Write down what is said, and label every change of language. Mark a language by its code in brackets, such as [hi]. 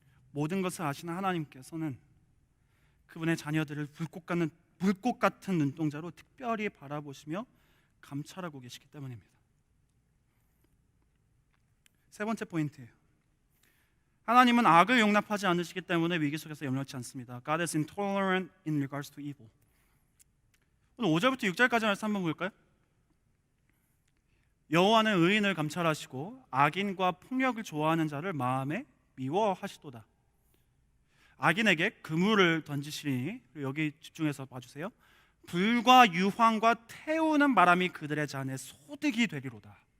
[ko] 모든 것을 아시는 하나님께서는 그분의 자녀들을 불꽃 같은 눈동자로 특별히 바라보시며 감찰하고 계시기 때문입니다. 세 번째 포인트예요. 하나님은 악을 용납하지 않으시기 때문에 위기 속에서 염려치 않습니다. [en] God is intolerant in regards to evil. [ko] 오늘 5절부터 6절까지 말씀 한번 볼까요? 여호와는 의인을 감찰하시고 악인과 폭력을 좋아하는 자를 마음에 미워하시도다. 악인에게 그물을 던지시니, 여기 집중해서 봐주세요. 불과 유황과 태우는 바람이 그들의 잔에 소득이 되리로다.